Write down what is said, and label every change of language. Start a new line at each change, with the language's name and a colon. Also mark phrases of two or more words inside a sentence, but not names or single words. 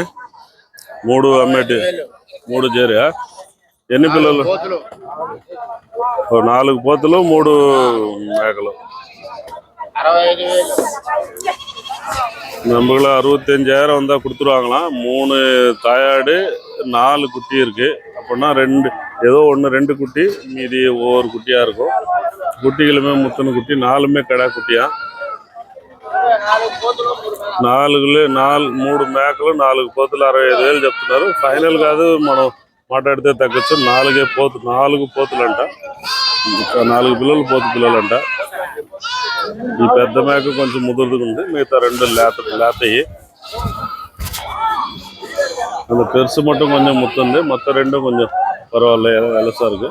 Telugu: 3 అమ్మేటి 3 చేరియా? ఎన్ని పిల్లలు? 4 పోతులు 3 మేకలు.
Tamil: நம்மள 65,000 வந்தா கொடுத்துருவாங்களாம். 3 தாயாடு 4 குட்டி இருக்கு. அப்படின்னா 2 ஏதோ 1-2 குட்டி, மீதி ஒவ்வொரு குட்டியா இருக்கும். குட்டிகளுமே முத்தன குட்டி, 4மே கடா குட்டியா.
Telugu: 3 మేకలు 4 పోతులు 65,000 చెప్తున్నారు. ఫైనల్ కాదు, మనం మాట్లాడితే తగ్గచ్చు. 4 పోతులు అంట. 4 పిల్లలు పిల్లలంట. ఈ పెద్ద మేక కొంచెం ముదురుగా ఉంది. మిగతా 2 లేతయి.
Tamil: அந்த பெருசு மட்டும் கொஞ்சம் முத்துந்து, மற்ற 2 கொஞ்சம் பரவாயில்ல, எலசா இருக்கு.